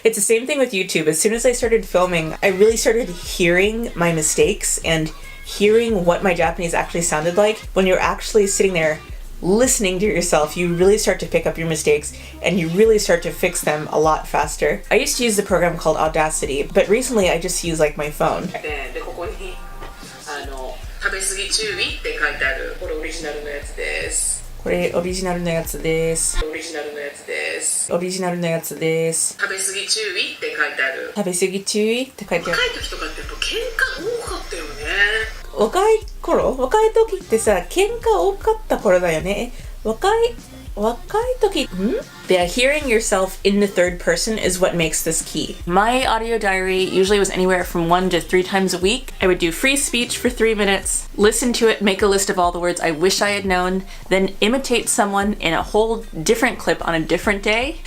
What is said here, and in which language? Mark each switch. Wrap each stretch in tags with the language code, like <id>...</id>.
<en>It's the same thing with YouTube. As soon as I started filming, I really started hearing my mistakes and hearing what my Japanese actually sounded like. When you're actually sitting there listening to yourself, you really start to pick up your mistakes and you really start to fix them a lot faster. I used to use the program called Audacity, but recently I just use like my phone.</en> <ja>ここに食べ過ぎ注意って書いてある。これオリジナルのやつです。これオリジナルのやつです。オリジナルのやつです。オリジナルのやつです。食べ過ぎ注意って書いてある。食べ過ぎ注意って書いてある。若い時とかってやっぱ喧嘩多かったよね。若い時ってさ、喧嘩多かった頃だよね。若い時、</ja> <en>Yeah, hearing yourself in the third person is what makes this key. My audio diary usually was anywhere from 1 to 3 times a week. I would do free speech for 3 minutes, listen to it, make a list of all the words I wish I had known, then imitate someone in a whole different clip on a different day.</en>